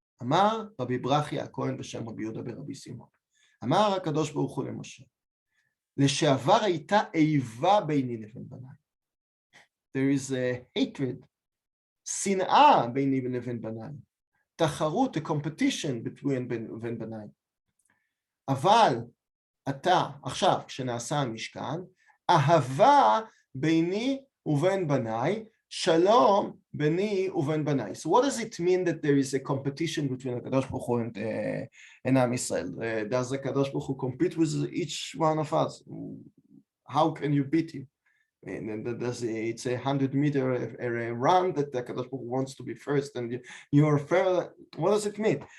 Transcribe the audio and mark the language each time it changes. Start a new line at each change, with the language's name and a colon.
Hebrew: אמר רבי ברכיה הכהן בשם רבי יהודה ברבי שמעון. אמר הקדוש ברוך הוא למשה, לשעבר הייתה איבה ביני לבין בניי.
English: There is a hatred,
Hebrew: שנאה ביני לבין בניי.
English: תחרות, a competition between
Hebrew: בין בניי. אבל אתה, עכשיו, כשנעשה המשכן, אהבה ביני ובין בניי, שלום ביני ובין בניי.
English: So what does it mean that there is a competition between הקדוש ברוך הוא and עם ישראל? Does הקדוש ברוך הוא compete with each one of us? How can you beat him? And it's a 100-meter run that the הקדוש ברוך הוא wants to be first and you are fair. What does it mean?